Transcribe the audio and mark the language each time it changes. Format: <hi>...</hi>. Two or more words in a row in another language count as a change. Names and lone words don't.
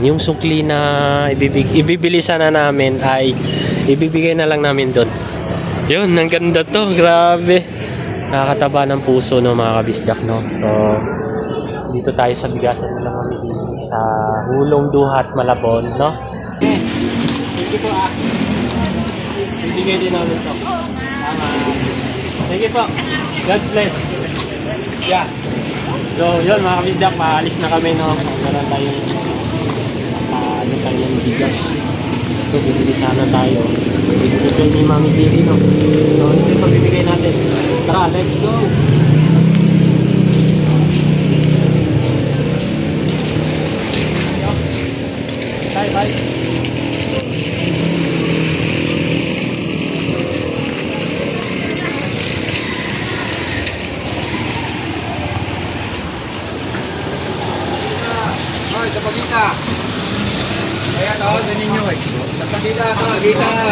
<tl>Yung sukli na ibibili sana namin ay ibibigay na lang namin doon. Yun, ang ganda to. Grabe. Nakakataba ng puso, no, mga kabisdak, no? So, dito tayo sa bigasan na Mami Dili sa Hulong Duhat, Malabon, no?</tl> <en>Thank you</en> <tl>po, ibigay din namin to.</tl> <en>Thank you po. God bless.</en> <tl>Yeah. So, yun mga kabisdak, maalis na kami, no? Meron tayong ano tayong bigas. So, bibili sana tayo. Bibigay ni Mami Dili, no? So, ito yung pabibigay natin. Tara,</tl> <en>let's go! Bye, bye.</en> <tl>Sa pagita. Ayan o, sa ninyo eh. Sa pagita, sa pagita.</tl>